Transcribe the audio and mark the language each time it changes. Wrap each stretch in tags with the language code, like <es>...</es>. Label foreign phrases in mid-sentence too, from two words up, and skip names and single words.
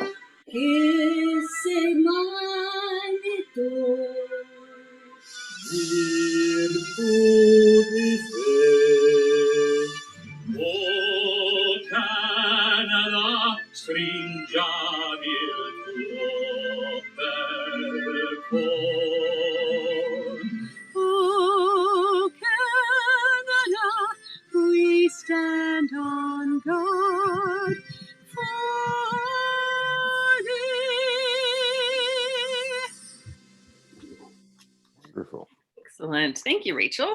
<it>Esse manito. Wir o Canada, stringiamo il tuo bel cor.</it> <en>Oh, Canada, we stand on guard for thee. Wonderful. Excellent. Thank you, Rachel.</en>